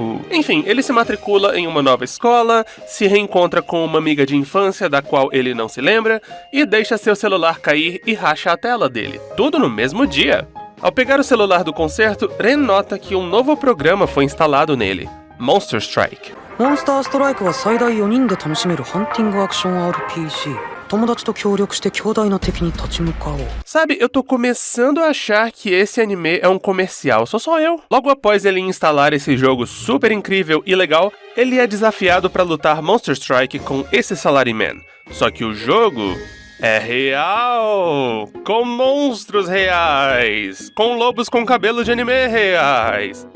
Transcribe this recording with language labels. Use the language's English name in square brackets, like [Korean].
[Portuguese] Enfim, ele se matricula em uma nova escola, se reencontra com uma amiga de infância da qual ele não se lembra e deixa seu celular cair e racha a tela dele, tudo no mesmo dia. Ao pegar o celular do concerto, Ren nota que um novo programa foi instalado nele, Monster Strike. [Japanese] Monster Strike é 最大4人で楽しめるハンティングアクション RPG. 友達と協力して強大な敵に立ち向かおう. [Portuguese] Sabe, eu tô começando a achar que esse anime é um comercial, sou só eu. Logo após ele instalar esse jogo super incrível e legal, ele é desafiado para lutar Monster Strike com esse salaryman. Só que o jogo é real! Com monstros reais! Com lobos com cabelo de anime reais!